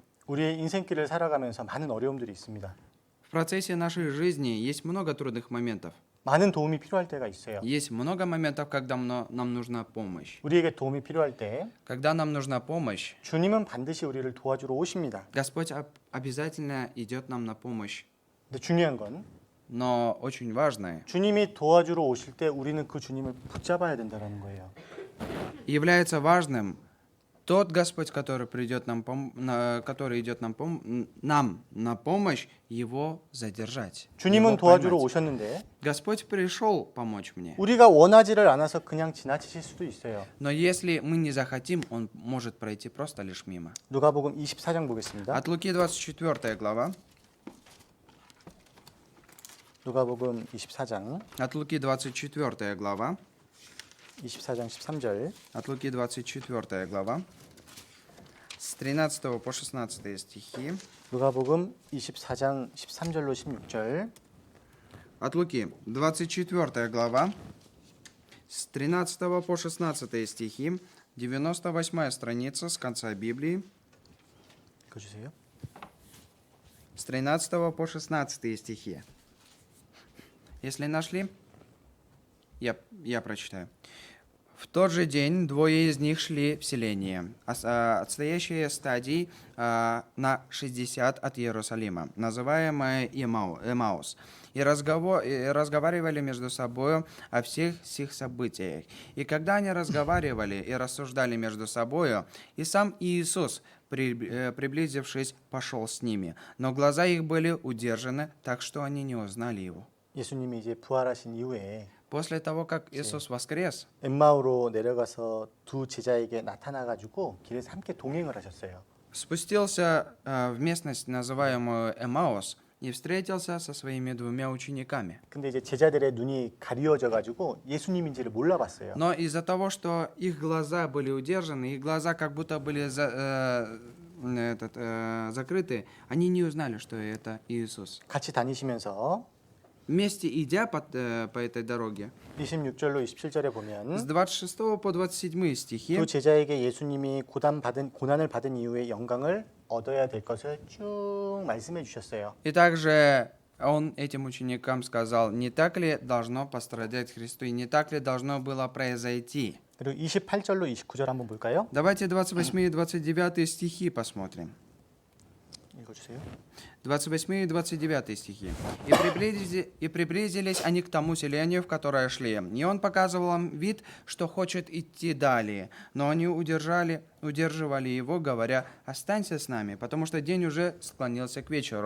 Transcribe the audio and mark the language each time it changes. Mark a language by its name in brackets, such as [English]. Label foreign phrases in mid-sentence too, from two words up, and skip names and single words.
[Korean] 우리의 인생길을 살아가면서 많은 어려움들이 있습니다. [Russian] В процессе нашей жизни есть много трудных моментов. [Korean] 많은 도움이 필요할 때가 있어요. [Russian] Есть много моментов, когда нам нужна помощь. [Korean] 우리에게 도움이 필요할 때 [Russian] Когда нам нужна помощь, [Korean] 주님은 반드시 우리를 도와주러 오십니다. [Russian] Господь обязательно идет нам на помощь. [Korean] 근데 중요한 건 [Russian] Но очень важное, [Korean] 주님이 도와주러 오실 때 우리는 그 주님을 붙잡아야 된다는 거예요. [Russian] является важным тот Господь, который придет который идет нам на помощь, его задержать. [Korean] 주님은 [Russian] его [Korean] 도와주러 [Russian] поймать. [Korean] 오셨는데 [Russian] Господь пришел помочь мне. [Korean] 우리가 원하지를 않아서 그냥 지나치실 수도 있어요. [Russian] Но если мы не захотим, Он может пройти просто лишь мимо. [Korean] 누가복음 24장 보겠습니다. [Russian] От Луки 24 глава. [Korean] 누가복음 24장 [Russian] От Луки 24 глава. [Korean] 24장 13절. [Russian] От Луки 24 глава. С 13 по 16 стихи. [Korean] 누가복음 24장 13절로 16절. [Russian] От Луки 24 глава. С 13 по 16 стихи. 98 страница с конца Библии. [Korean] 읽어 주세요. [Russian] С 13 по 16 стихи. Если нашли, я прочитаю. В тот же день двое из них шли в селение, отстоящее стадий на 60 от Иерусалима, называемое Эмаус, и разговаривали между собой о всех сих событиях. И когда они разговаривали и рассуждали между собой, и сам Иисус, приблизившись, пошел с ними, но глаза их были удержаны, так что они не узнали его. [Korean] 예수님이 이제 부활하신 이후에 [Russian] После того, как Иисус воскрес, [Korean] 엠마오로 내려가서 두 제자에게 나타나 가지고 길에서 함께 동행을 하셨어요. [Russian] спустился в местность, называемую Эмаус, и встретился со своими двумя учениками. [Korean] 근데 이제 제자들의 눈이 가리워져 가지고 예수님인지를 몰라봤어요. [Russian] Но из-за того, что их глаза были удержаны, их глаза как будто были закрыты, они не узнали, что это Иисус. [Korean] 같이 다니시면서 [Russian] Вместе идя по этой дороге, [Korean] 26절로 27절에 [Russian] с [Korean] 보면 [Russian] 26 по 27 стихи, [Korean] 두 제자에게 예수님이 고난을 받은 이후에 영광을 얻어야 될 것을 쭉 말씀해 주셨어요. [Russian] и также он этим ученикам сказал, не так ли должно пострадать Христу, и не так ли должно было произойти. [Korean] 그리고 28절로 29절 한번 볼까요? [Russian] Давайте 28 и 29 стихи посмотрим. [Korean] 읽어주세요. [Russian] 28 и 29 стихи. И приблизились они к тому селению, в которое шли. И он показывал им вид, что хочет идти далее. Но они удерживали его, говоря, «Останься с нами», потому что день уже склонился к вечеру.